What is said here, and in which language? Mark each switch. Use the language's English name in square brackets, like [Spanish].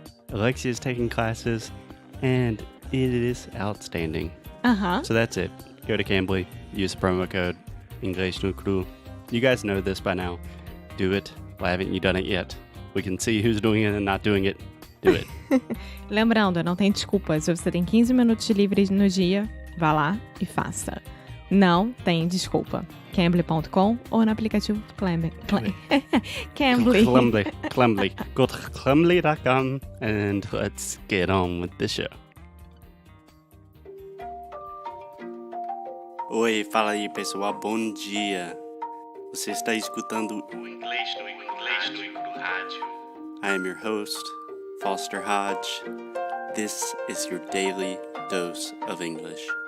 [English] Alexia's taking classes, and it is outstanding. Uh-huh. So that's it. Go to Cambly, use the promo code English no Cru. You guys know this by now. Do it. Why haven't you done it yet? We can see who's doing it and not doing it. Do it. [Portuguese] Lembrando, não tem desculpa. Se você tem 15 minutos livres no dia, vá lá e faça. Não tem desculpa. Cambly.com ou no aplicativo Cambly. Cambly. [English] Go to cambly.com and let's get on with the show. [Portuguese] Oi, fala aí pessoal, bom dia. Você está escutando o Inglês no Rádio. [English] I am your host, Foster Hodge. This is your daily dose of English.